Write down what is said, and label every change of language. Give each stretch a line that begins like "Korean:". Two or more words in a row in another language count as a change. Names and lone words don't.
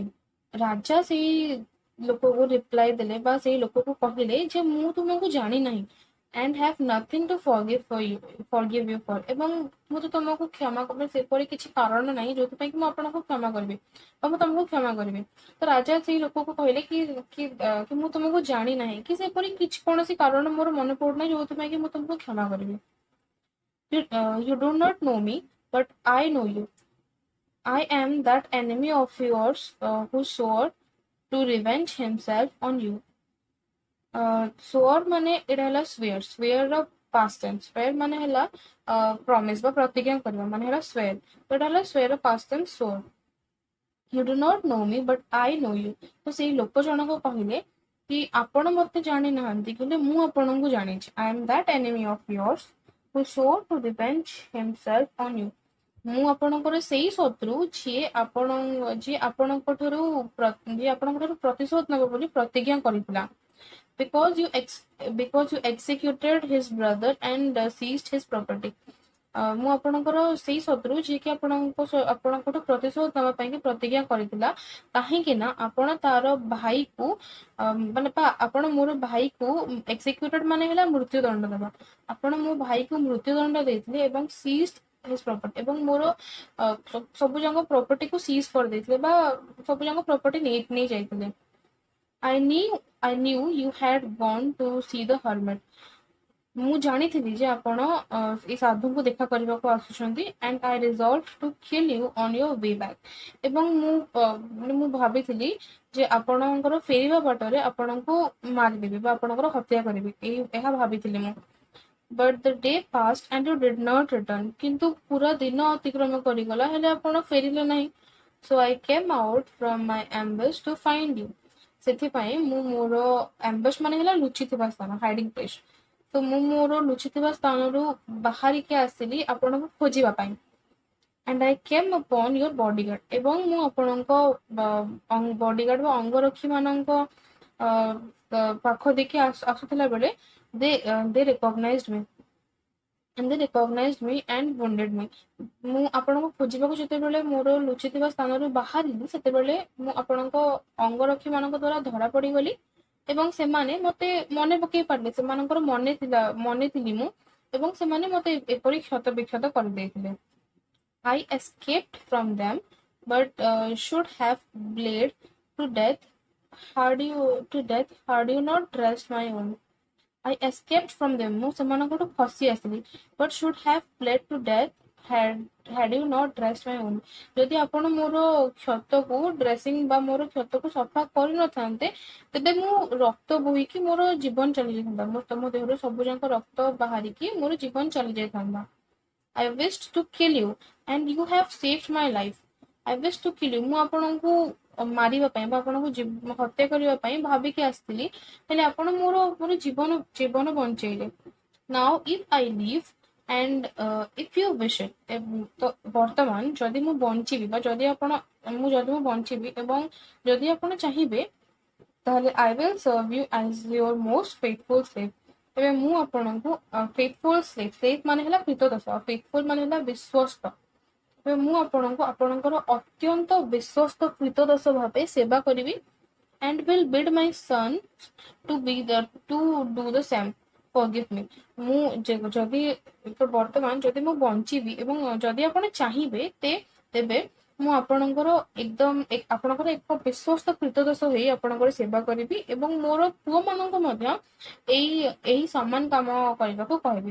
Odia: ରାଜା ସେଇ ଲୋକକୁ ରିପ୍ଲାଏ ଦେଲେ ବା ସେଇ ଲୋକକୁ କହିଲେ ଯେ ମୁଁ ତୁମକୁ ଜାଣି ନାହିଁ
English: and have nothing to forgive you for,
Odia: ଏବଂ ମୁଁ ତ ତୁମକୁ କ୍ଷମା କରିବି ସେପରି କିଛି କାରଣ ନାହିଁ ଯୋଉଥିପାଇଁ କି ମୁଁ ଆପଣଙ୍କୁ କ୍ଷମା କରିବି ବା ମୁଁ ତମକୁ କ୍ଷମା କରିବି. ତ ରାଜା ସେଇ ଲୋକକୁ କହିଲେ କି ମୁଁ ତୁମକୁ ଜାଣି ନାହିଁ କି ସେପରି କିଛି କୌଣସି କାରଣ ମୋର ମନେ ପଡୁନାହିଁ ଯୋଉଥିପାଇଁ କି ମୁଁ ତୁମକୁ କ୍ଷମା କରିବି.
English: You do not know me, but I know you. I am that enemy of yours who swore to revenge himself on you.
Odia: Swore ମାନେ ଏଇଟା ହେଲା swear. Swear ର
English: past tense.
Odia: Swear ମାନେ ହେଲା promise ବା ପ୍ରତିଜ୍ଞା କରିବା ମାନେ ହେଲା swear. ତ ଏଇଟା ହେଲା swear ର
English: past tense
Odia: swore.
English: You do not know me, but I know you.
Odia: ତ ସେଇ ଲୋକ ଜଣକ କହିଲେ କି ଆପଣ ମତେ ଜାଣି ନାହାନ୍ତି କିନ୍ତୁ ମୁଁ ଆପଣଙ୍କୁ ଜାଣିଛି.
English: I am that enemy of yours who swore to revenge himself on you.
Odia: ମୁଁ ଆପଣଙ୍କର ସେଇ ଶତ୍ରୁ ଯିଏ ଆପଣଙ୍କ ଠାରୁ ପ୍ରତିଶୋଧ ନେବ ବୋଲି ପ୍ରତିଜ୍ଞା କରିଥିଲା.
English: Because you executed his brother and seized his property.
Odia: ମୁଁ ଆପଣଙ୍କର ସେଇ ଶତ୍ରୁ ଯିଏକି ଆପଣଙ୍କଠୁ ପ୍ରତିଶୋଧ ନେବା ପାଇଁ କି ପ୍ରତିଜ୍ଞା କରିଥିଲା, କାହିଁକି ନା ଆପଣ ତାର ଭାଇକୁ ମାନେ ଆପଣ ମୋର ଭାଇକୁ ଏକ୍ସିକ୍ୟୁଟେଡ୍ ମାନେ ହେଲା ମୃତ୍ୟୁଦଣ୍ଡ ଦେବା, ଆପଣ ମୋ ଭାଇକୁ ମୃତ୍ୟୁଦଣ୍ଡ ଦେଇଥିଲେ ଏବଂ
English: seized his property,
Odia: ଏବଂ ମୋର ସବୁ ଯାକ ପ୍ରପର୍ଟିକୁ ସିଜ୍ କରିଦେଇଥିଲେ ବା ସବୁ ଯାକ ପ୍ରପର୍ଟି ନେଇ ଯାଇଥିଲେ.
English: I knew you had gone to see the hermit.
Odia: ମୁଁ ଜାଣିଥିଲି ଯେ ଆପଣ ଏଇ ସାଧୁଙ୍କୁ ଦେଖା କରିବାକୁ ଆସୁଛନ୍ତି.
English: And I resolved to kill you on your way back.
Odia: ଏବଂ ମୁଁ ଭାବିଥିଲି ଯେ ଆପଣଙ୍କର ଫେରିବା ବାଟରେ ଆପଣଙ୍କୁ ମାରିଦେବି ବା ଆପଣଙ୍କର ହତ୍ୟା କରିବି, ଏହା ଭାବିଥିଲି ମୁଁ.
English: But the day passed and you did not return.
Odia: କିନ୍ତୁ ପୁରା ଦିନ ଅତିକ୍ରମ କରିଗଲା ହେଲେ ଆପଣ ଫେରିଲେ ନାହିଁ.
English: So I came out from my ambush to find you.
Odia: ସେଥିପାଇଁ ମୁଁ ମୋର ambush ମାନେ ହେଲା ଲୁଚିଥିବା ସ୍ଥାନ,
English: hiding place.
Odia: ତ ମୁଁ ମୋର ଲୁଚିଥିବା ସ୍ଥାନରୁ ବାହାରିକି ଆସିଲି ଆପଣଙ୍କୁ ଖୋଜିବା ପାଇଁ.
English: And I came upon your bodyguard.
Odia: ଏବଂ ମୁଁ ଆପଣଙ୍କ bodyguard ବା ଅଙ୍ଗରକ୍ଷୀ ମାନଙ୍କ ପାଖ ଦେଖି ଆସୁଥିଲା ବେଳେ
English: they recognized me. And they recognized me and wounded me.
Odia: ମୁଁ ଆପଣଙ୍କୁ ଖୋଜିବାକୁ ଯେତେବେଳେ ମୋର ଲୁଚିଥିବା ସ୍ଥାନରୁ ବାହାରିଲି ସେତେବେଳେ ମୁଁ ଆପଣଙ୍କ ଅଙ୍ଗରକ୍ଷୀ ମାନଙ୍କ ଦ୍ୱାରା ଧରା ପଡିଗଲି ଏବଂ ସେମାନେ ମତେ ମନେ ପକେଇ ପାରିଲେ, ସେମାନଙ୍କର ମନେ ଥିଲି ମୁଁ ଏବଂ ସେମାନେ ମତେ ଏପରି କ୍ଷତ ବିକ୍ଷତ କରିଦେଇଥିଲେ.
English: I escaped from them but should have bled to death had you not dressed my own. I escaped from them.
Odia: ମୁଁ ସେମାନଙ୍କଠୁ ଖସି ଆସିଲି
English: but should have bled to death had you not dressed my own.
Odia: ଯଦି ଆପଣ ମୋର କ୍ଷତକୁ ଡ୍ରେସିଂ ବା ମୋର କ୍ଷତକୁ ସଫା କରିନଥାନ୍ତେ ତେବେ ମୁଁ ରକ୍ତ ବୋହିକି ମୋର ଜୀବନ ଚାଲିଯାଇଥାନ୍ତା, ମୋ ଦେହରୁ ସବୁ ଯାକ ରକ୍ତ ବାହାରିକି ମୋର ଜୀବନ ଚାଲିଯାଇଥାନ୍ତା.
English: I wished to kill you and you have saved my life. I wished to kill you.
Odia: ମୁଁ ଆପଣଙ୍କୁ ମାରିବା ପାଇଁ ବା ଆପଣଙ୍କୁ ହତ୍ୟା କରିବା ପାଇଁ ଭାବିକି ଆସିଥିଲି ହେଲେ ଆପଣ ମୋର ଜୀବନ ବଞ୍ଚେଇଲେ.
English: Now if I live and if you wish it.
Odia: ତ ବର୍ତ୍ତମାନ ଯଦି ମୁଁ ବଞ୍ଚିବି ବା ଯଦି ମୁଁ ବଞ୍ଚିବି ଏବଂ ଯଦି ଆପଣ ଚାହିଁବେ ତାହେଲେ
English: I will serve you as your most faithful slave.
Odia: ଏବେ ମୁଁ ଆପଣଙ୍କୁ
English: faithful slave
Odia: ମାନେ ହେଲା କ୍ରୀତଦାସ, faithful ମାନେ ହେଲା ବିଶ୍ୱସ୍ତ. ଏବେ ମୁଁ ଆପଣଙ୍କୁ ଆପଣଙ୍କର ଅତ୍ୟନ୍ତ ବିଶ୍ୱସ୍ତ କ୍ରୀତଦାସ ଭାବେ ସେବା କରିବି.
English: And will bid my son to do the same. Forgive me.
Odia: ମୁଁ ବର୍ତ୍ତମାନ ଯଦି ମୁଁ ବଞ୍ଚିବି ଏବଂ ଯଦି ଆପଣ ଚାହିଁବେ ତେବେ ମୁଁ ଆପଣଙ୍କର ଏକ ବିଶ୍ୱସ୍ତ କ୍ରୀତଦାସ ହେଇ ଆପଣଙ୍କର ସେବା କରିବି ଏବଂ ମୋର ପୁଅ ମାନଙ୍କୁ ମଧ୍ୟ ଏହି ସମାନ କାମ କରିବାକୁ କହିବି.